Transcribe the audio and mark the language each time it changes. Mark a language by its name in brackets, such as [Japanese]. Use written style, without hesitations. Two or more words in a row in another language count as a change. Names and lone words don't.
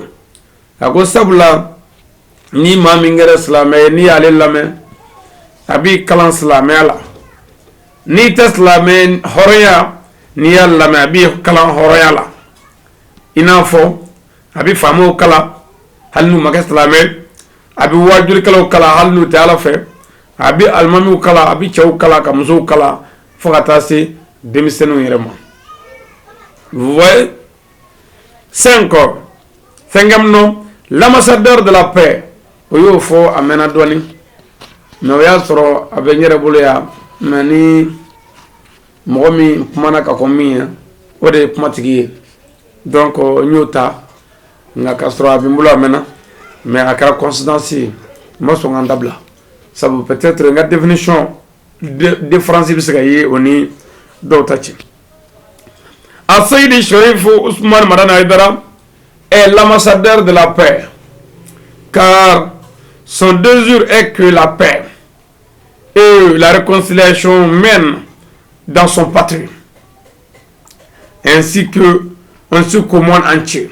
[Bambara] A ko sabula ni maa min kɛra silamɛ ye n'i y'ale lamɛn a b'i kalan silamɛya la, n'i tɛ silamɛ hɔrɔnya n'i y'a lamɛn a b'i kalan hɔrɔnya la, i n'a fɔ a bɛ faamaw kalan hali n'u ma kɛ silamɛ, a bɛ wajulikɛlaw kalan hali n'u tɛ Ala fɛ, a bɛ alimamiw kalan, a bɛ cɛw kalan ka musow kalan fo ka taa se denmisɛnninw yɛrɛ ma. [French] Vous voyez? 5 ans. 5e nom, l'ambassadeur de la paix. [Bambara] O y'o fɔ a mɛnna dɔɔni mais o y'a sɔrɔ a bɛ n yɛrɛ bolo yan mais ni mɔgɔ min kumana ka kɔn min ye o de ye kumatigi ye donc n y'o ta nka k'a sɔrɔ a bɛ n bolo a mɛnna mais a kɛra coïncidence ye n ma sɔn ka n dabila sabu peut-être n ka [French] définition différence [Bambara] bɛ se ka ye o ni dɔw ta cɛ. [French] A Seydi Sherifu Ousmane Madani Aidara est l'ambassadeur de la paix, car son désir est que la paix et la réconciliation mènent dans son patrie, ainsi qu'au monde entier.